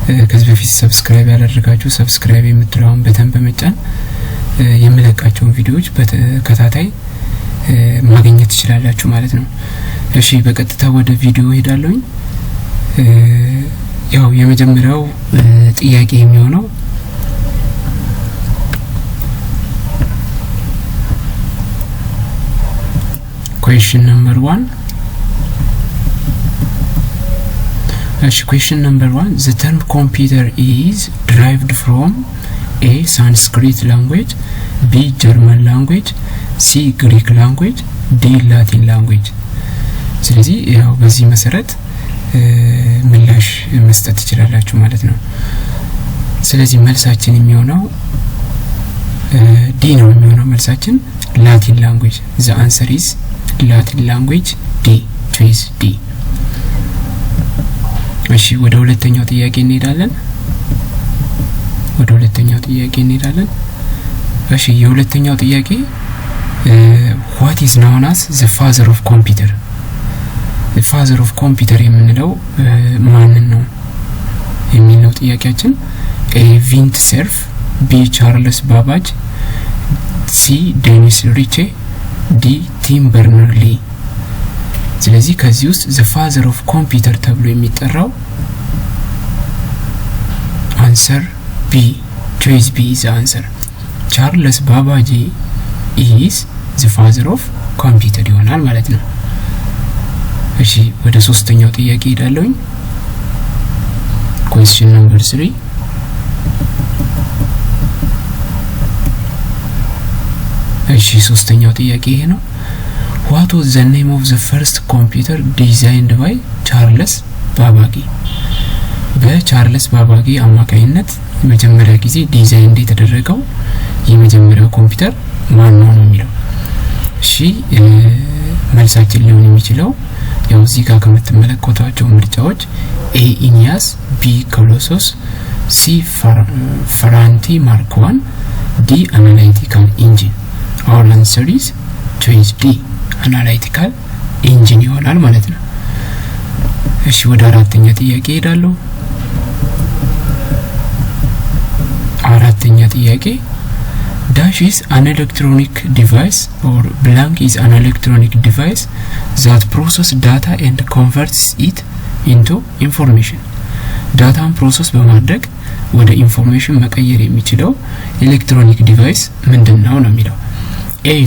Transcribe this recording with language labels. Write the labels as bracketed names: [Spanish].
[Amharic] ከዚህ በፊት ሰብስክራይብ ያላደረጋችሁ ሰብስክራይብ የምትለውን በተን በመጫን የምለቃቸውን ቪዲዮዎች በተከታታይ ማግኘት ትችላላችሁ ማለት ነው። እሺ በቀጥታ ወደ ቪዲዮ ሄዳለሁ። ያው የመጀመሪያው ጥያቄ የሚሆነው [English] question number 1. Question number 1. The term computer is derived from A. Sanskrit language, B. German language, C. Greek language, D. Latin language. [Amharic] ስለዚህ ያው በዚህ መሰረት ምላሽ መስጠት ትችላላችሁ ማለት ነው። ስለዚህ መልሳችን የሚሆነው ዲ ነው የሚሆነው መልሳችን [English] Latin language. The answer is Latin language. D. choice D. [Amharic] እሺ ወደ ሁለተኛው ጥያቄ እንሄዳለን። እሺ የሁለተኛው ጥያቄ [English] what is known as the father of computer? the father of computer [Amharic] የምንለው ማንን ነው የሚለው ጥያቄያችን A. ቪንት ሰርፍ፣ B. ቻርልስ ባባጅ፣ C. ዴኒስ ሪቼ፣ D. ቲም በርነርሊ። ስለዚህ ከዚህ ውስጥ [English] the father of computer [Amharic] ተብሎ የሚጠራው [English] answer B. choice B is the answer. ቻርልስ ባባጅ is the father of computer [Amharic] ይሆናል ማለት ነው። እሺ ወደ ሶስተኛው ጥያቄ ሄዳለሁ። [English] question number 3. [Amharic] እሺ ሶስተኛው ጥያቄ ይሄ ነው። [English] what was the name of the first computer designed by ቻርልስ ባባጊ? [Amharic] በቻርልስ ባባጊ አማካይነት መጀመሪያ ጊዜ ዲዛይን የተደረገው የመጀመሪያው ኮምፒውተር ማን ነው የሚለው። እሺ መልሳችን ሊሆን የሚችለው ያው እዚህ ጋር ከምትመለከቷቸው ምርጫዎች A. ኢኒያስ፣ B. ኮሎሶስ፣ C. ፈራንቲ ማርክ 1፣ D. [English] አናላይቲካል ኢንጂን። our answer is choice D. አናላይቲካል ኢንጂን [Amharic] ይሆናል ማለት ነው። እሺ ወደ አራተኛ ጥያቄ [English] ሄዳለሁ። አራተኛ ጥያቄ dash is an electronic device or blank is an electronic device that process data and converts it into information. [Amharic] ዳታን ፕሮሰስ በማድረግ ወደ ኢንፎርሜሽን መቀየር የሚችለው ኤሌክትሮኒክ ዲቫይስ ምንድነው ነው የሚለው። A.